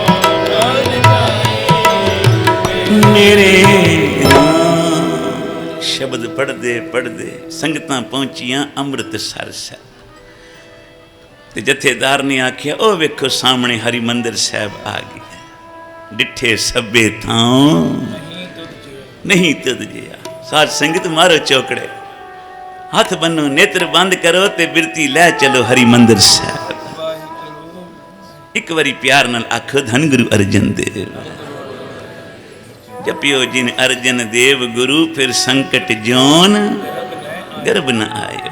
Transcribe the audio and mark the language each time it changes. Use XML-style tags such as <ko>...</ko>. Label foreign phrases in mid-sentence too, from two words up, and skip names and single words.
<pa>ਮੇਰੇ ਰਾਮ। ਸ਼ਬਦ ਪੜ੍ਹਦੇ ਪੜ੍ਹਦੇ ਸੰਗਤਾਂ ਪਹੁੰਚੀਆਂ ਅੰਮ੍ਰਿਤਸਰ ਸਾਹਿਬ ਤੇ ਜਥੇਦਾਰ ਨੇ ਆਖਿਆ ਓ ਵੇਖੋ ਸਾਹਮਣੇ ਹਰਿਮੰਦਰ ਸਾਹਿਬ ਆ ਗਿਆ ਡਿਠੇ ਸਭੇ ਥਾਂ ਨਹੀਂ ਤੁਧ ਜਿਹਾ। ਸਾਧ ਸੰਗਤ ਮਾਰੋ ਚੌਕੜੇ ਹੱਥ ਬੰਨੋ ਨੇਤਰ ਬੰਦ ਕਰੋ ਤੇ ਬਿਰਤੀ ਲੈ ਚੱਲੋ ਹਰਿਮੰਦਰ ਸਾਹਿਬ। ਇੱਕ ਵਾਰੀ ਪਿਆਰ ਨਾਲ ਆਖੋ ਧੰਨ ਗੁਰੂ ਅਰਜਨ ਦੇਵ ਜਪਿਓ ਜਿਨ ਅਰਜਨ ਦੇਵ ਗੁਰੂ ਫਿਰ ਸੰਕਟ ਜੋਨ ਗਰਭ ਨ ਆਇਓ।</pa>